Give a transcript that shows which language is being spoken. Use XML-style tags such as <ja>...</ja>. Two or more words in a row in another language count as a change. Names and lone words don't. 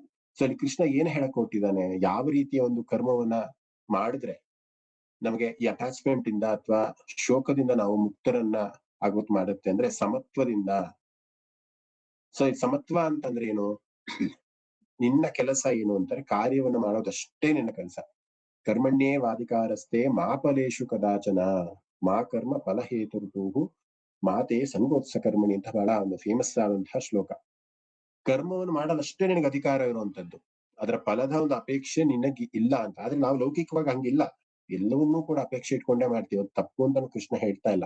<kn>ಸೊ ಅಲ್ಲಿ ಕೃಷ್ಣ ಏನ್ ಹೇಳಕ್ ಹೊರಟಿದ್ದಾನೆ, ಯಾವ ರೀತಿಯ ಒಂದು ಕರ್ಮವನ್ನ ಮಾಡಿದ್ರೆ ನಮಗೆ ಈ ಅಟ್ಯಾಚ್ಮೆಂಟ್ ಇಂದ ಅಥವಾ ಶೋಕದಿಂದ ನಾವು ಮುಕ್ತರನ್ನ ಆಗೋತ್ ಮಾಡುತ್ತೆ ಅಂದ್ರೆ ಸಮತ್ವದಿಂದ. ಸೊ ಈ ಸಮತ್ವ ಅಂತಂದ್ರೆ ಏನು, ನಿನ್ನ ಕೆಲಸ ಏನು ಅಂತಾರೆ, ಕಾರ್ಯವನ್ನ ಮಾಡೋದಷ್ಟೇ ನಿನ್ನ ಕೆಲಸ.</kn> <sa>ಕರ್ಮಣ್ಯೇ ವಾದಿಕಾರಸ್ತೆ ಮಾ ಫಲೇಶು ಕದಾಚನ ಮಾ ಕರ್ಮ ಫಲಹೇತುರ್ಭೂಃ ಮಾತೆ ಸಂಗೋತ್ಸ ಕರ್ಮಣಿ</sa> <kn>ಅಂತ ಬಹಳ ಒಂದು ಫೇಮಸ್ ಆದಂತಹ ಶ್ಲೋಕ. ಕರ್ಮವನ್ನು ಮಾಡಲಷ್ಟೇ ನಿನಗೆ ಅಧಿಕಾರ ಇರುವಂತದ್ದು. ಅದರ ಫಲದ ಒಂದು ಅಪೇಕ್ಷೆ ನಿನಗೆ ಇಲ್ಲ ಅಂತ. ಆದ್ರೆ ನಾವು ಲೌಕಿಕವಾಗಿ ಹಂಗಿಲ್ಲ. ಎಲ್ಲವನ್ನೂ ಕೂಡ ಅಪೇಕ್ಷೆ ಇಟ್ಕೊಂಡೇ ಮಾಡ್ತೀವಿ. ಅದು ತಪ್ಪು ಅಂತ ಕೃಷ್ಣ ಹೇಳ್ತಾ ಇಲ್ಲ.</kn>